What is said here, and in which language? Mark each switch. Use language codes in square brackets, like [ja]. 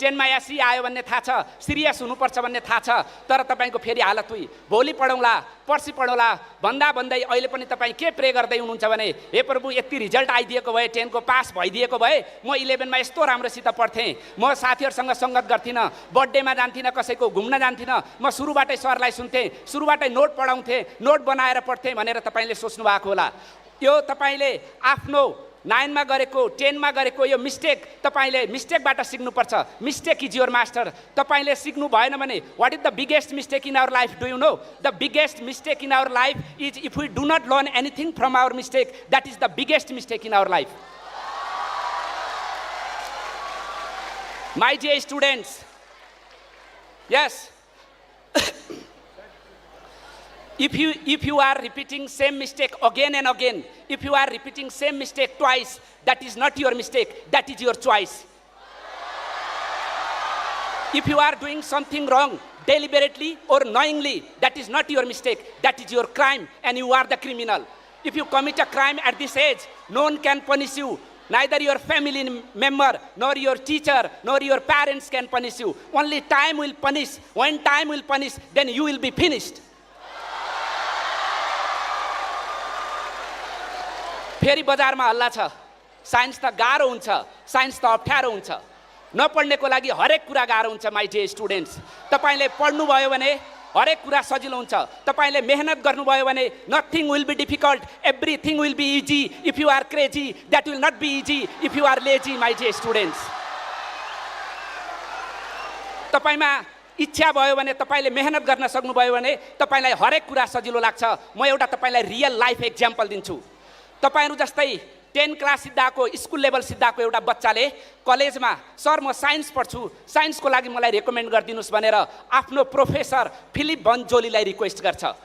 [ne] 10 मा एसी आयो भन्ने थाहा छ, सिरियस हुनुपर्छ भन्ने थाहा छ, तर तपाईको फेरि हालत हुई भोलि पढौँला, पर्सि पढौँला भन्दा भन्दै अहिले पनि तपाईँ के प्रे गर्दै हुनुहुन्छ भने, हे प्रभु यति रिजल्ट आइदिएको भए, 10 को पास भइदिएको भए म 11 मा यस्तो राम्रोसित पढ्थेँ, म साथीहरुसँग संगत गर्थिनँ, बर्थडेमा जान्थिनँ, कसैको घुम्न जान्थिनँ, म सुरुबाटै सरलाई सुन्थेँ, सुरुबाटै नोट पढाउँथेँ, नोट बनाएर पढ्थेँ भनेर तपाईले सोच्नु भएको होला। यो तपाईले आफ्नो 9 मा गरेको, 10 मा गरेको यो मिस्टेक, तपाईले मिस्टेकबाट सिक्नुपर्छ। [en] Mistake is your master. [ne] तपाईले सिक्नु भएन भने [en] What is the biggest mistake in our life? Do you know? The biggest mistake in our life is if we do not learn anything from our mistake, that is the biggest mistake in our life. My dear students, yes, if you are repeating same mistake again and again, if you are repeating same mistake twice, that is not your mistake, that is your choice. If you are doing something wrong deliberately or knowingly, that is not your mistake, that is your crime, and you are the criminal. If you commit a crime at this age, no one can punish you. Neither your family member, nor your teacher, nor your parents can punish you. Only time will punish. When time will punish, then you will be finished. [ne] फेरि बजारमा हल्ला छ, science त गाह्रो हुन्छ, science त अप्ठ्यारो हुन्छ, नपढ्नेको लागि हरेक कुरा गाह्रो हुन्छ। माय डियर स्टुडेन्ट्स, तपाईले पढ्नुभयो भने हरेक कुरा सजिलो हुन्छ, तपाईले मेहनत गर्नुभयो भने [en] Nothing will be difficult, everything will be easy. If you are crazy, that will not be easy if you are lazy. [ne] My dear students, तपाईमा इच्छा भयो भने, तपाईले मेहनत गर्न सक्नुभयो भने तपाईलाई हरेक कुरा सजिलो लाग्छ। म एउटा तपाईलाई रियल लाइफ एक्जाम्पल दिन्छु। तपाईहरु जस्तै 10 क्लास सिद्धाको, स्कुल लेभल सिद्धाको एउटा बच्चाले कलेजमा, सर म साइन्स पढ्छु, साइन्सको लागि मलाई रेकमेन्ड गरिदिनुस् भनेर आफ्नो प्रोफेसर फिलिप बनजोलीलाई रिक्वेस्ट गर्छ।